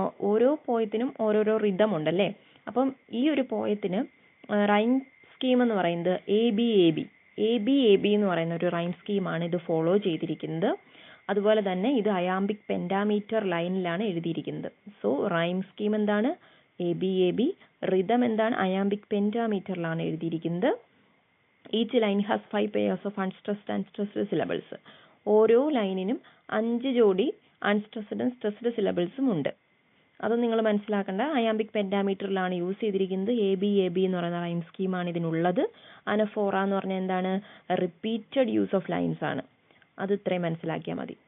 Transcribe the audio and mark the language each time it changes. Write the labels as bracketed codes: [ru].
[ml] ഓരോ പോയത്തിനും ഓരോരോ റിതം ഉണ്ടല്ലേ. അപ്പം ഈ ഒരു പോയത്തിന് റൈം സ്കീം എന്ന് പറയുന്നത് എ ബി എന്ന് പറയുന്ന ഒരു റൈം സ്കീമാണ് ഇത് ഫോളോ ചെയ്തിരിക്കുന്നത്. അതുപോലെ തന്നെ ഇത് അയാംബിക് പെൻഡാമീറ്റർ ലൈനിലാണ് എഴുതിയിരിക്കുന്നത്. സോ റൈം സ്കീം എന്താണ്? A B. റിതം എന്താണ്? അയാംബിക് പെൻഡാമീറ്ററിലാണ് എഴുതിയിരിക്കുന്നത്. [en] Each line has 5 pairs of unstressed and stressed syllables. [ml] ഓരോ ലൈനിനും 5 ജോഡി അൺസ്ട്രെസ്ഡും സ്ട്രെസ്ഡ് സിലബിൾസും ഉണ്ട്. അത് നിങ്ങൾ മനസ്സിലാക്കേണ്ട. അയാംബിക് പെൻഡാമീറ്ററിലാണ് യൂസ് ചെയ്തിരിക്കുന്നത്. എ ബി എന്ന് പറയുന്ന റൈം സ്കീമാണ് ഇതിനുള്ളത്. അനഫോറ എന്ന് പറഞ്ഞാൽ എന്താണ്? [en] repeated use of lines [ml] ആണ്. അത് ഇത്രയും മനസ്സിലാക്കിയാൽ മതി.